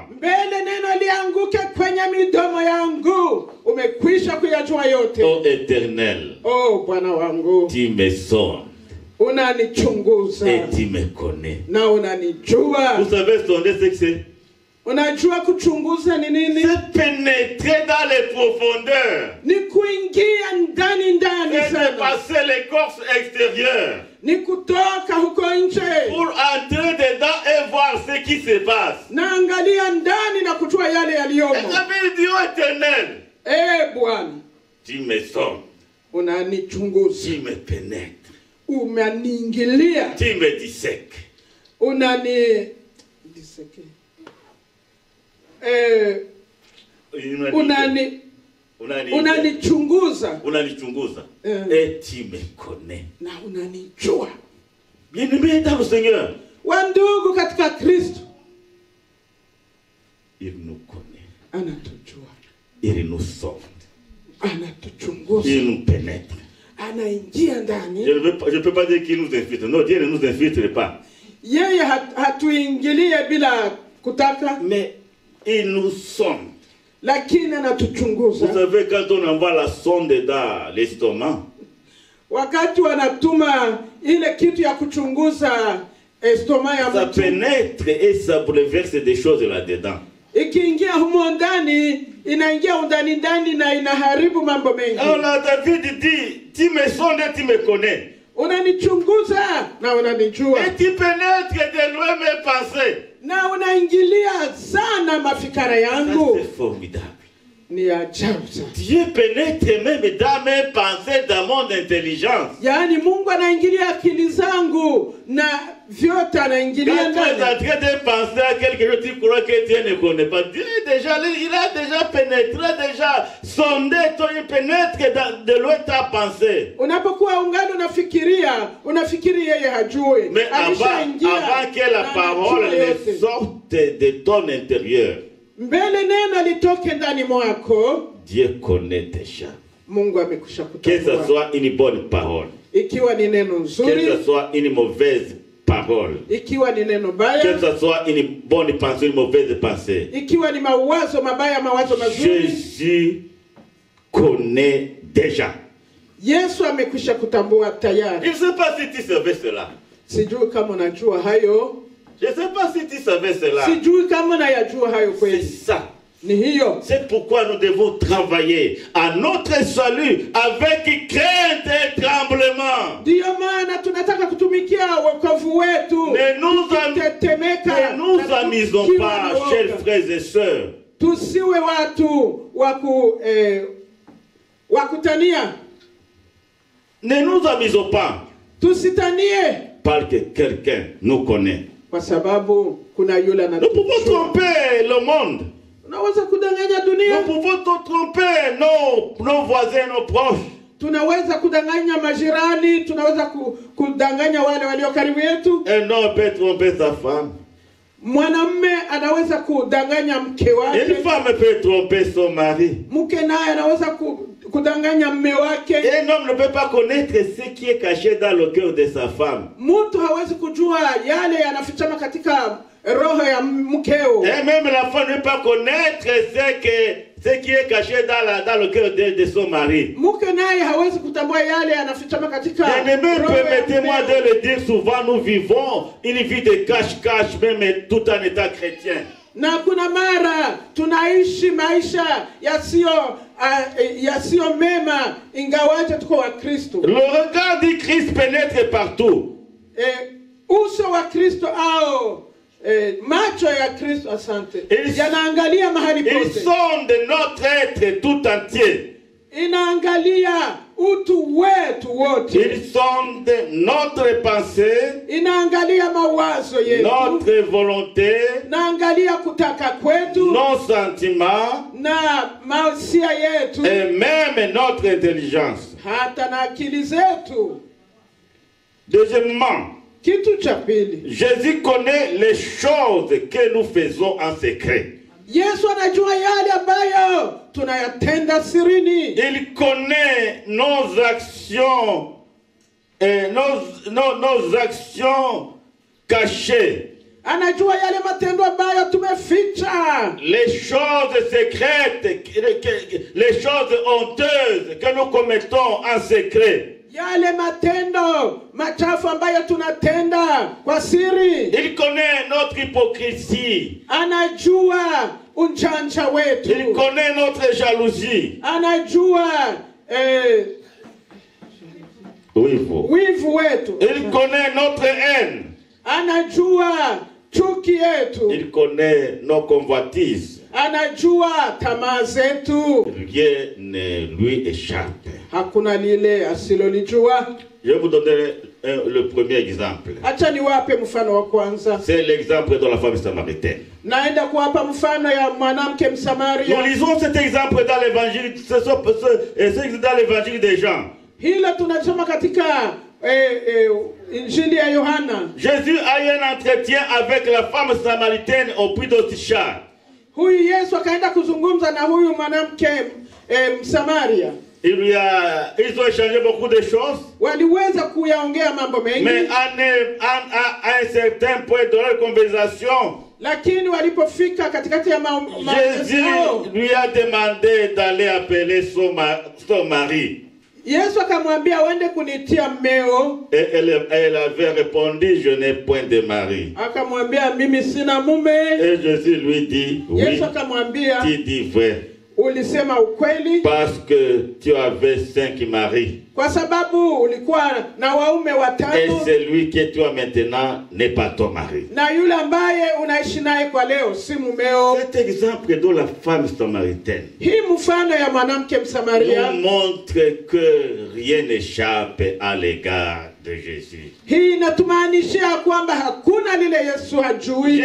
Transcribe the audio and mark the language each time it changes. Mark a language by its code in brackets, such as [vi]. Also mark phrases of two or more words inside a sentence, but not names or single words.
[sw] Mbele neno lianguke kwenye midomo yangu, umekwisha kuyajua yote. [fr] Ô Éternel, [sw] oh Bwana wangu, [fr] tu me sondes. [sw] Unanichunguza. [fr] Et tu me connais. [sw] Na unanijua. [fr] Vous savez sonder ce que c'est? [sw] Unajua kuchunguza ni nini? [fr] C'est pénétrer dans les profondeurs. [sw] Ni kuingia ndani [fr] C'est [sw] sana. [fr] passer l'écorce extérieure. [sw] Ni kutoka huko nje. [fr] Pour entrer dedans et voir ce qui se passe. [sw] Na angalia ndani na kujua yale yaliyomo. [fr] Et ça veut dire, ô Éternel, [sw] Bwana, [fr] tu me sondes. [sw] Unanichunguza. [fr] Tu me pénètres. [sw] Umeniingilia. [fr] Tu me dissèques. [sw] Diseke. unanichunguza. [fr] Unanichunguza. Et tu me connais. [sw] Na unanijua. [fr] Bien-aimés dans le Seigneur. [sw] Wandugu katika Kristo. [fr] Il nous connaît. [sw] Anatujua. [fr] Il nous sauve. [sw] Anatuchunguza. [fr] Il nous pénètre. [sw] Anaingia ndani. [fr] Je ne peux pas dire qu'il nous infiltre. Non, Dieu ne nous infiltre pas. [sw] Yeye hatuingilie bila kutaka. [fr] Mais il nous sonde. [sw] Lakini anatuchunguza. [fr] Vous savez, quand on envoie la sonde dans l'estomac, [sw] wakati wanatuma ile kitu ya kuchunguza estoma ya [fr] ça [sw] mtu, [fr] pénètre et ça bouleverse des choses là-dedans. [sw] Ikiingia humo ndani, inaingia ndani na inaharibu mambo mengi. [fr] Alors David dit, tu me sondes et tu me connais. [sw] Unanichunguza na unanijua. [fr] Et tu pénètres de loin mes pensées. [sw] Na unaingilia sana mafikara yangu. [fr] Ça c'est formidable. [sw] Ni ajabu sana. [fr] Dieu pénètre même dans mes pensées, dans mon intelligence. [sw] Yaani Mungu anaingilia akili zangu na vyote anaingilia ndani. [fr] Quand tu es en train de penser à quelque chose, tu crois que Dieu ne connaît pas. Dieu déjà, il a déjà pénétré, déjà sondé, il pénètre de loin ta pensée. [sw] Unapokuwa ungano unafikiri yeye hajui. [fr] Mais avant que la parole ne sorte de ton intérieur, [sw] mbele neno litoke ndani mwako, [fr] Dieu connaît déjà. [sw] Mungu amekusha kutambua. [fr] Que ce soit une bonne parole, [sw] ikiwa ni neno nzuri, [fr] que ce soit une mauvaise parole, [sw] ikiwa ni neno baya, [fr] que ce soit une bonne pensée, une mauvaise pensée, [sw] ikiwa ni mawazo mabaya, mawazo mazuri, [fr] Jésus connaît déjà. [sw] Yesu amekwisha kutambua tayari. [fr] Je ne sais pas si tu savais cela. [sw] Sijui kama unajua hayo. [fr] Je ne sais pas si tu savais cela. [sw] Sijui kama unayajua hayo kweli. [fr] C'est ça. [sw] Ni hiyo. [fr] C'est pourquoi nous devons travailler à notre salut avec crainte et tremblement. [sw] Ndiyo maana tunataka kutumikia wokovu wetu. [fr] Ne nous amusons pas, chers frères et sœurs. [sw] Tusiwe watu wakutania. [fr] Ne nous amusons pas. [sw] Tusitanie. [fr] Parce que quelqu'un nous connaît. [sw] Kwa sababu kuna yule anatujua. [fr] Nous pouvons tromper le monde. [sw] Tunaweza kudanganya dunia. [fr] Nous pouvons tromper nos voisins, nos proches. [sw] Tunaweza kudanganya majirani, tunaweza kudanganya wale walio karibu yetu. [fr] Un homme peut tromper sa femme. [sw] Mwanamume anaweza kudanganya mke wake. [fr] Une femme peut tromper son mari. [sw] Mke naye anaweza kudanganya mume wake. [fr] Un homme ne peut pas connaître ce qui est caché dans le cœur de sa femme. [sw] Mtu hawezi kujua yale yanafichama katika roho ya mkeo. [fr] Et même la femme ne peut pas connaître ce qui est caché dans le cœur de son mari. [sw] Mke naye hawezi kutambua yale yanafichama katika roho ya mkeo. [fr] Permettez-moi de le dire, souvent nous vivons une vie de cache-cache même tout en étant chrétien. [sw] Na kuna mara tunaishi maisha yasiyo mema ingawaje tuko wa Kristo. [fr] Le regard du Christ pénètre partout. [sw] Uso wa Kristo au macho ya Kristo, asante, yanaangalia mahali pote. [fr] Ils sonde notre être tout entier. [sw] Inaangalia utu wetu wote. [fr] Ils sondent notre pensée, [sw] inaangalia mawazo yetu, [fr] notre volonté, [sw] naangalia kutaka kwetu, [fr] nos sentiments, [sw] na masia yetu, [fr] et même notre intelligence. [sw] Hata na akili zetu. [fr] Deuxièmement, [sw] kitu cha pili, [fr] Jésus connaît les choses que nous faisons en secret. [sw] Yesu anajua yale ambayo tunayatenda sirini. [fr] Il connaît nos actions et nos actions cachées. [sw] Anajua yale matendo ambayo tumeficha. [fr] Les choses secrètes, les choses honteuses que nous commettons en secret. [sw] Yale matendo machafu ambayo tunatenda kwa siri. [fr] Il connaît notre hypocrisie. [sw] Anajua unjanja wetu. [fr] Il connaît notre jalousie. [sw] Anajua wivu wetu. [fr] Il connaît notre haine. [sw] Anajua chuki yetu. [fr] Il connaît nos convoitises. [sw] Anajua tamaa zetu. [fr] Rien ne lui échappe. [sw] Hakuna lile asilolijua. [fr] Je vais vous donner le premier exemple. [sw] Acha niwape mfano wa kwanza. [fr] C'est l'exemple de la femme samaritaine. [sw] Naenda kuwapa mfano ya mwanamke [fr] Nous [sw] Msamaria. [fr] lisons cet exemple dans l'évangile, c'est dans l'évangile des Jean. [sw] Hilo tunasoma katika Injili ya Yohana. [fr] Jésus a eu un entretien avec la femme samaritaine au puits de Sichar. [sw] Huyu Yesu akaenda kuzungumza na huyu mwanamke Msamaria. [fr] Ils ont échangé beaucoup de choses. [sw] Waliweza kuyaongea mambo mengi. [fr] Mais à un certain point de leur conversation, [sw] Lakini walipofika katikati ya [fr] Jésus lui a demandé d'aller appeler son mari. [sw] Yesu akamwambia uende kunitia mmeo. [fr] Et elle avait répondu, je n'ai point de mari. [sw] Akamwambia mimi sina mume. [fr] Et Jésus lui dit, oui, [sw] Yesu akamwambia [fr] tu dis vrai. [sw] Ulisema ukweli. [fr] Parce que tu avais 5 maris. [sw] Kwa sababu ulikuwa na waume watano. [fr] Et celui que tu as maintenant n'est pas ton mari. [sw] Na yule ambaye unaishi naye kwa leo si mumeo. [fr] Cet exemple de la femme samaritaine [sw] Hii mfano ya mwanamke Msamaria [fr] nous montre que rien n'échappe à l'égard de Jésus. [sw] hii inatumaanishia kwamba hakuna lile Yesu hajui.